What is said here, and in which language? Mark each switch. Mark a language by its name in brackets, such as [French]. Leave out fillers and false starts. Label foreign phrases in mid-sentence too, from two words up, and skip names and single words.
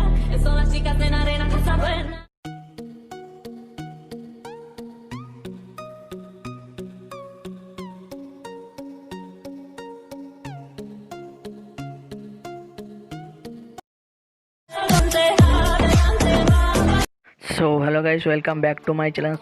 [Spanish] Son las chicas en arena que están buenas. [English] So hello guys, welcome back to my channel.